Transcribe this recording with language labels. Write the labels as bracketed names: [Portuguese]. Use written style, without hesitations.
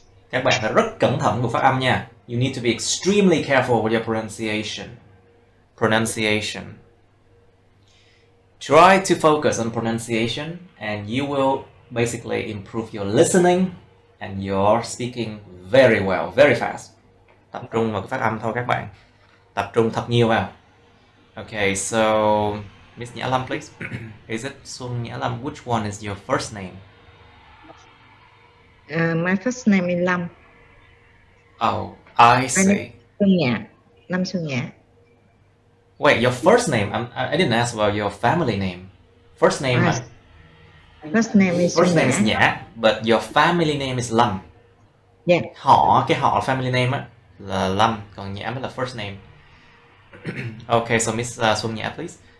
[Vietnamese] Các bạn phải rất cẩn thận với phát âm nha. You need to be extremely careful with your pronunciation. [English] pronunciation. Try to focus on pronunciation and you will basically improve your listening and your speaking very well, very fast. [Vietnamese] Tập trung vào cái phát âm thôi các bạn. Tập trung thật nhiều vào. [English] Okay, so Miss Nhã Lâm, please. Is it Xuân Nhã Lâm? Which one is your first name? My first name is Lâm. Oh, I see. Xuân Nhã. Lâm Xuân Nhã. Wait, your first name? I didn't ask about your family name. First name. First name is First Xuân name is Nhã. Nhã, but your family name is Lâm. Yeah. [Vietnamese] Cái họ family name á là Lâm, còn Nhã mới là first name. [English] Okay, so Miss Xuân Nhã, please.